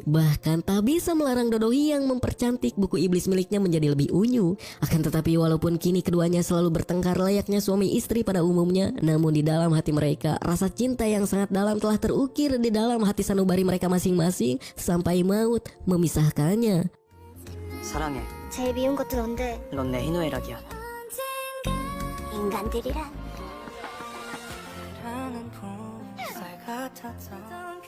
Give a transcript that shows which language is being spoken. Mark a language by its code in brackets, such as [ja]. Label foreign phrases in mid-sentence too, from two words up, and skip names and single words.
[id] Bahkan tak bisa melarang Dodohi yang mempercantik buku iblis miliknya menjadi lebih unyu. Akan tetapi walaupun kini keduanya selalu bertengkar layaknya suami istri pada umumnya, namun di dalam hati mereka rasa cinta yang sangat dalam telah terukir di dalam hati sanubari mereka masing-masing sampai maut memisahkannya. [ko] 사랑해. 제일 미운 것도 넌데 넌 내 희노애락이야. 인간들이란 같아서